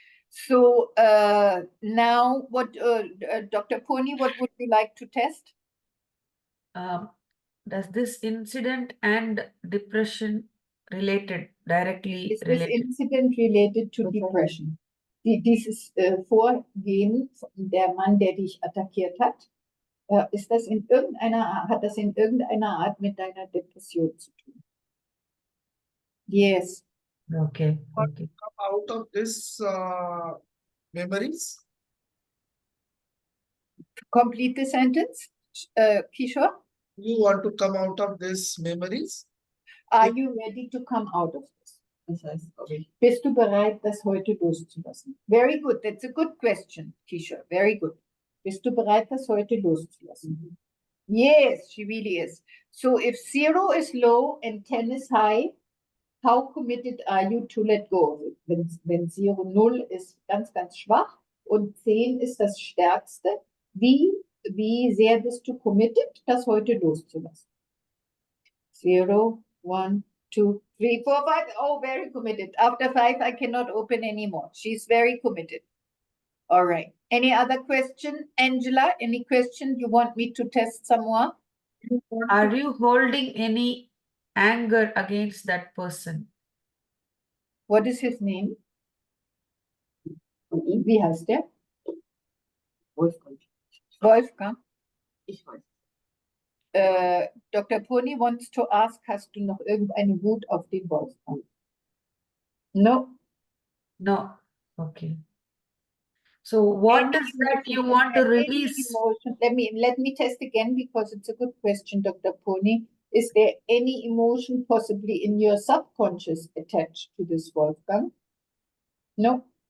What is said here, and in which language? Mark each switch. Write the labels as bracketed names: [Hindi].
[English] So now what, Dr. Puni, what would you like to test? Does this incident and depression directly Is this related? incident related to depression? [German] Dieses Vorgehen, der Mann, der dich attackiert hat, hat das in irgendeiner Art mit deiner Depression zu tun? [English] Yes. Okay. Okay. Come out of this memories. Complete the sentence, Kishore. You want to come out of these memories? Are you ready to come out of this? [German] Das heißt, okay. Bist du bereit, das heute loszulassen? [English] Very good. That's a good question, Kishore. Very good. [German] Bist du bereit, das heute loszulassen? [English] Yes, she really is. So if 0 is low and 10 is high, how committed are you to let go of it? [German] Wenn 0 ist ganz, ganz schwach und 10 ist das Stärkste, wie sehr bist du committed, das heute loszulassen? [English] 0, 1, 2, 3, 4, 5. Oh, very committed. After 5, I cannot open anymore. She's very committed. All right. Any other question? Angela, any question you want me to test some more? Are you holding any anger against that person? What is his name? [German] Wie heißt der? [English] Wolfgang. Wolfgang. [German] Ich weiß. [English] Dr. Pony wants to ask, [German] hast du noch irgendeine Wut auf den Wolfgang? [English] No. No. Okay. So what is that you want to release? Emotion? Let me test again because it's a good question, Dr. Pony. Is there any emotion possibly in your subconscious attached to this Wolfgang? No.